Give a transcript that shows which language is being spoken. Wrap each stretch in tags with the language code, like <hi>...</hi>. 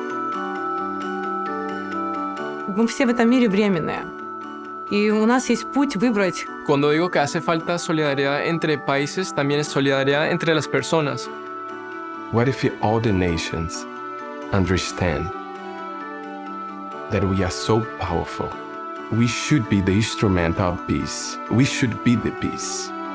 <ru>Мы все в этом мире временные. Y у нас есть путь выбрать.</ru> <es>Cuando digo que hace falta solidaridad entre países, también es solidaridad entre las personas.</es> <en>What if all the nations understand that we are so powerful? We should be the instrument of peace. We should be the peace.</en>